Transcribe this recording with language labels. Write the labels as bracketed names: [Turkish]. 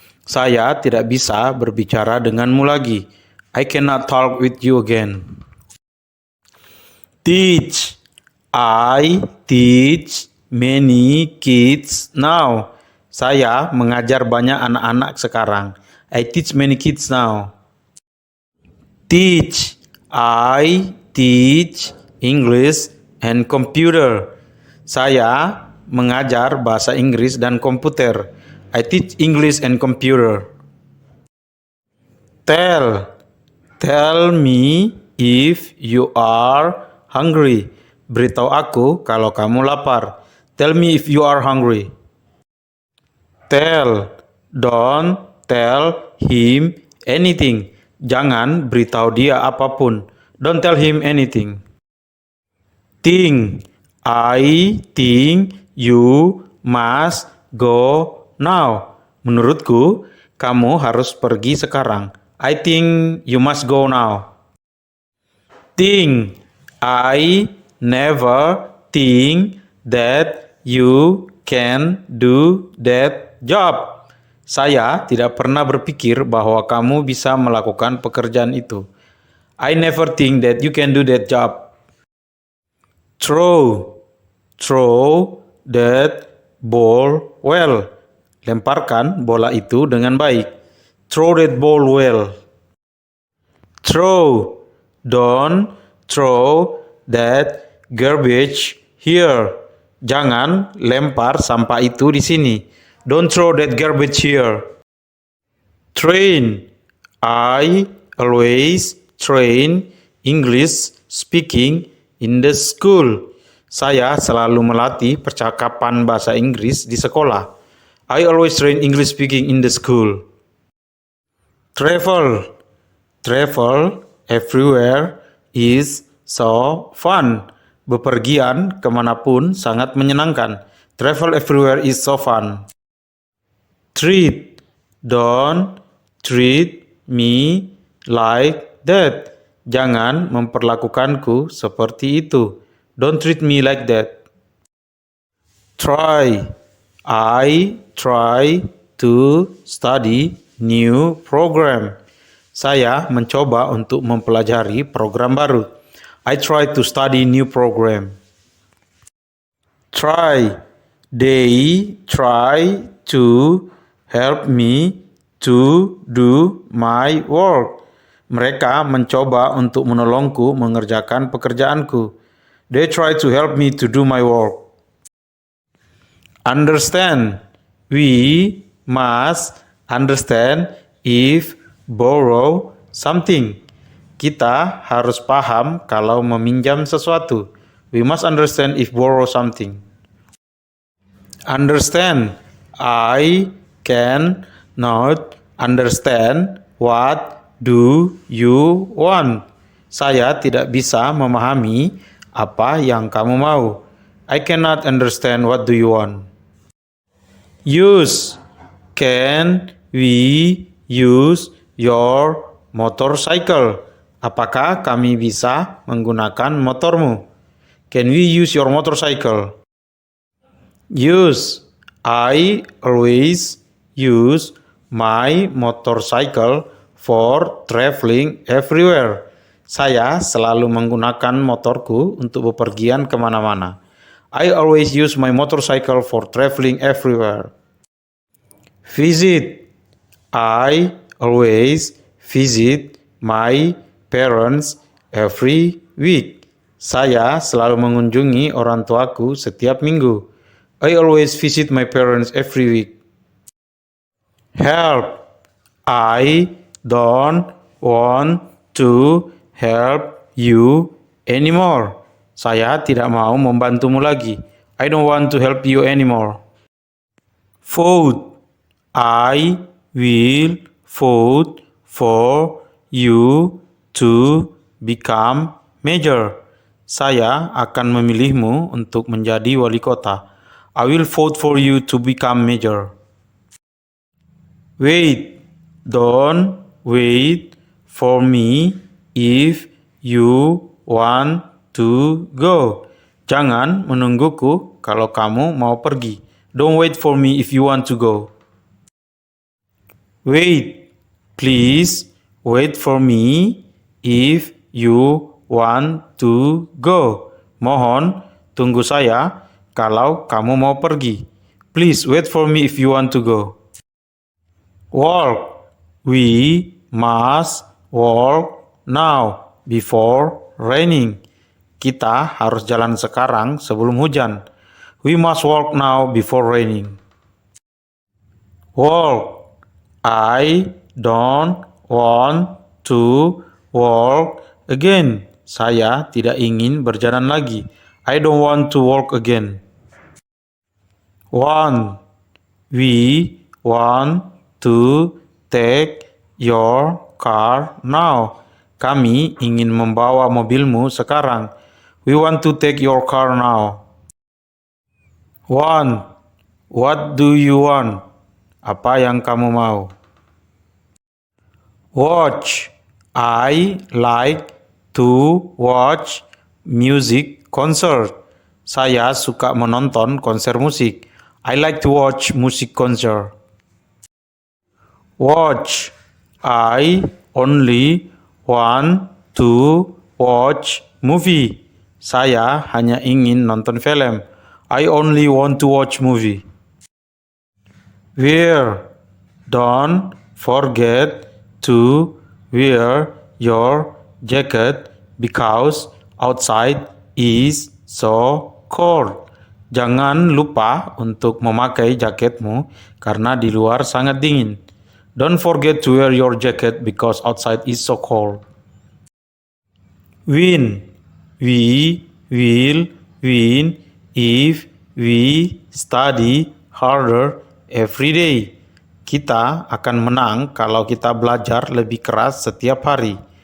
[Indonesian] Saya tidak bisa berbicara denganmu lagi. [English] I cannot talk with you again. Teach. I teach many kids now. [Indonesian] Saya mengajar banyak anak-anak sekarang. [English] I teach many kids now. Teach. I teach English and computer. [Indonesian] Saya mengajar bahasa Inggris dan komputer. [English] I teach English and computer. Tell. Tell me if you are hungry. [Indonesian] Beritahu aku kalau kamu lapar. [English] Tell me if you are hungry. Don't tell him anything. [Indonesian] Jangan beritahu dia apapun. [English] Don't tell him anything. Think. I think you must go now. [Indonesian] Menurutku, kamu harus pergi sekarang. [English] I think you must go now. Think. I never think that you can do that job. [Indonesian] Saya tidak pernah berpikir bahwa kamu bisa melakukan pekerjaan itu. [English] I never think that you can do that job. Throw that ball well. [Indonesian] Lemparkan bola itu dengan baik. [English] Throw that ball well. Throw. Don't throw that garbage here. [Indonesian] Jangan lempar sampah itu di sini. [English] Don't throw that garbage here. Train. I always train English speaking in the school. [Indonesian] Saya selalu melatih percakapan bahasa Inggris di sekolah. [English] I always train English speaking in the school. Travel. Travel everywhere is so fun. Bepergian kemanapun sangat menyenangkan. Travel everywhere is so fun. Treat. Don't treat me like that. [Indonesian] Jangan memperlakukanku seperti itu. [English] Don't treat me like that. Try. I try to study new program. [Indonesian] Saya mencoba untuk mempelajari program baru. [English] I try to study new program. Try. They try to help me to do my work. [Indonesian] Mereka mencoba untuk menolongku mengerjakan pekerjaanku. [English] They try to help me to do my work. Understand. We must understand if borrow something. [Indonesian] Kita harus paham kalau meminjam sesuatu. [English] We must understand if borrow something. Understand. I can not understand what do you want. [Indonesian] Saya tidak bisa memahami apa yang kamu mau. [English] I cannot understand what do you want. Use. Can we use your motorcycle? [Indonesian] Apakah kami bisa menggunakan motormu? [English] Can we use your motorcycle? Use. I always use my motorcycle for traveling everywhere. [Indonesian] Saya selalu menggunakan motorku untuk bepergian kemana-mana. [English] I always use my motorcycle for traveling everywhere. Visit. I always visit my parents every week. [Indonesian] Saya selalu mengunjungi orang tuaku setiap minggu. [English] I always visit my parents every week. Help. I don't want to help you anymore. [Indonesian] Saya tidak mau membantumu lagi. [English] I don't want to help you anymore. Vote. I will vote for you to become mayor. [Indonesian] Saya akan memilihmu untuk menjadi wali kota. [English] I will vote for you to become mayor. Wait. Don't wait for me if you want to go. [Indonesian] Jangan menungguku kalau kamu mau pergi. [English] Don't wait for me if you want to go. Wait. Please wait for me if you want to go. [Indonesian] Mohon tunggu saya kalau kamu mau pergi. [English] Please wait for me if you want to go. Walk. We must walk now before raining. [Indonesian] Kita harus jalan sekarang sebelum hujan. [English] We must walk now before raining. Walk. I don't want to walk again. [Indonesian] Saya tidak ingin berjalan lagi. [English] I don't want to walk again. Want. We want to take your car now. [Indonesian] Kami ingin membawa mobilmu sekarang. [English] We want to take your car now. Want. What do you want? [Indonesian] Apa yang kamu mau? [English] Watch. I like to watch music concert. [Indonesian] Saya suka menonton konser musik. [English] I like to watch music concert. Watch. I only want to watch movie. [Indonesian] Saya hanya ingin nonton film. [English] I only want to watch movie. Wear. Don't forget to wear your jacket because outside is so cold. [Indonesian] Jangan lupa untuk memakai jaketmu karena di luar sangat dingin. [English] Don't forget to wear your jacket because outside is so cold. Win. We will win if we study harder every day. [Indonesian] Kita akan menang kalau kita belajar lebih keras setiap hari.